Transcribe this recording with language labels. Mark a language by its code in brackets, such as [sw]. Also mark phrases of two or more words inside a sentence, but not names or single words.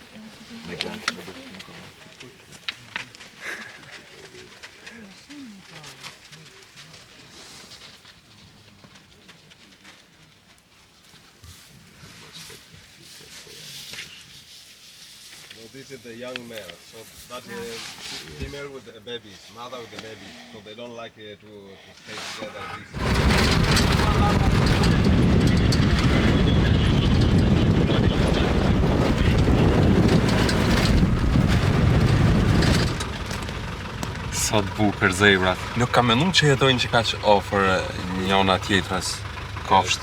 [en] This is the young male, so that is female with the babies, mother with the baby, so they don't like to stay together. [sq] Sa të bukur zebrat. Nuk kam menduar që jetojnë që kaq afër njëna tjetrës kafsht.